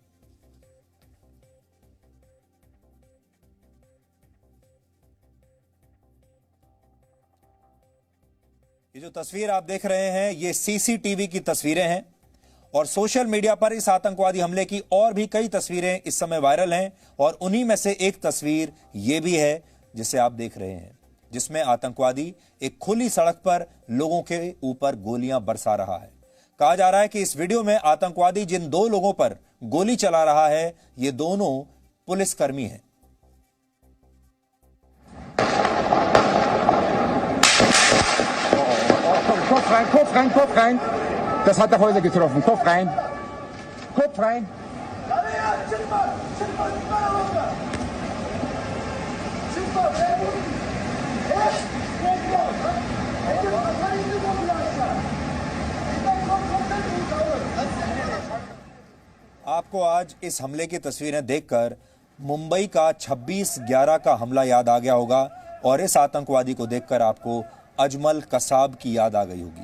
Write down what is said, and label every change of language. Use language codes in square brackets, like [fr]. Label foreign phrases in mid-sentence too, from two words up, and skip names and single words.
[hi] ये जो तस्वीर आप देख रहे हैं, ये सीसीटीवी की तस्वीरें हैं और सोशल मीडिया पर इस आतंकवादी हमले की और भी कई तस्वीरें इस समय वायरल हैं और उन्हीं में से एक तस्वीर ये भी है जिसे आप देख रहे हैं, जिसमें आतंकवादी एक खुली सड़क पर लोगों के ऊपर गोलियां बरसा रहा है। कहा जा रहा है कि इस वीडियो में आतंकवादी जिन 2 लोगों पर गोली चला रहा है, ये दोनों पुलिसकर्मी हैं। [de] Kopf rein, Kopf rein. Das hat der Häuser getroffen. Kopf rein. Kopf rein. [hi] आपको आज इस हमले की तस्वीरें देखकर मुंबई का 26/11 का हमला याद आ गया होगा और इस आतंकवादी को देखकर आपको अजमल कसाब की याद आ गई होगी।